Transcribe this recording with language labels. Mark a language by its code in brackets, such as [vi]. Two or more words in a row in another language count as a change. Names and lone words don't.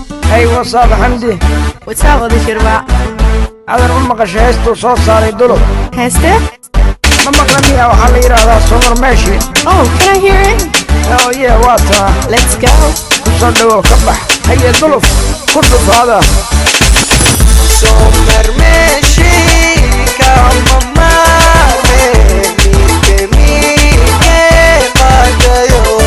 [en] Hey, what's up, Hamdi? What's up, Oday Shirwa? [so] Adan u maqashay heestuu soo saaray Dulub? Heeste? Ma maqlan miyaa? Waxaa la yidhaahdaa Sumar Meeshi. [en] Oh, can I hear it? Oh, yeah, [so] waa taa. [en] Let's go. [so] Ku soo dhawow, ka bax. Haye, Dulub, ku dhufaada. Sumar Meeshi, kama maarme, mike, mike, qaadayo.